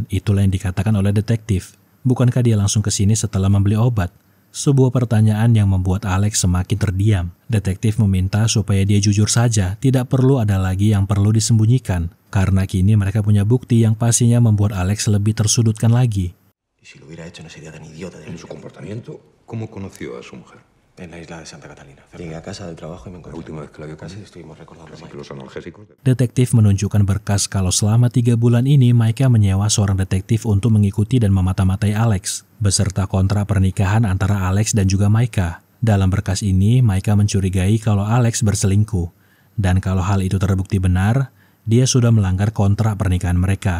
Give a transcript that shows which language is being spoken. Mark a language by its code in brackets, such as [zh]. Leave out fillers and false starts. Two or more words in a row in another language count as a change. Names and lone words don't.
[id] Itulah yang dikatakan oleh detektif. Bukankah dia langsung ke sini setelah membeli obat? Sebuah pertanyaan yang membuat Alex semakin terdiam. Detektif meminta supaya dia jujur saja, tidak perlu ada lagi yang perlu disembunyikan. Karena kini mereka punya bukti yang pastinya membuat Alex lebih tersudutkan lagi. [es] Si lo hubiera hecho no sería tan idiota de En su comportamiento, ¿cómo conoció a su mujer? En la isla de Santa Catalina. Llegué a casa del trabajo y me encontré. La última vez que la vio Casi casi estuvimos recordando a Así que Mike. los analgésicos... [id] Detektif menunjukkan berkas kalau selama 3 bulan ini Maika menyewa seorang detektif untuk mengikuti dan memata-matai Alex, beserta kontrak pernikahan antara Alex dan juga Maika. Dalam berkas ini, Maika mencurigai kalau Alex berselingkuh. Dan kalau hal itu terbukti benar, dia sudah melanggar kontrak pernikahan mereka.